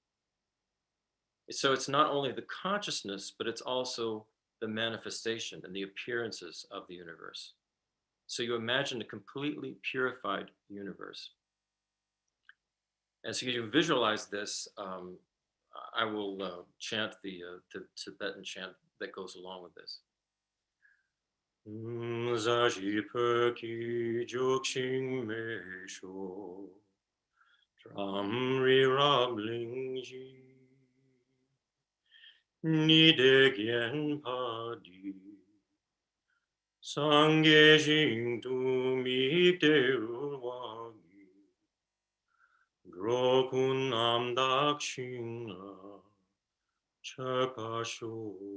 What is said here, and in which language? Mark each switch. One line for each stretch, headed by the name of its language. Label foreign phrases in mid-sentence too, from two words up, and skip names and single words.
English: So it's not only the consciousness, but it's also the manifestation and the appearances of the universe. So you imagine a completely purified universe. And so you visualize this. I will chant the Tibetan chant that goes along with this.
Tibetan: ས་གཞི་སྤོས་ཀྱིས་བྱུགས་ཤིང་མེ་ཏོག་བཀྲམ། རི་རབ་གླིང་བཞི་ཉི་ཟླས་བརྒྱན་པ་འདི། སངས་རྒྱས་ཞིང་དུ་དམིགས་ཏེ་འབུལ་བ། འགྲོ་ཀུན་རྣམ་དག་ཞིང་ལ་སྤྱོད་པར་ཤོག.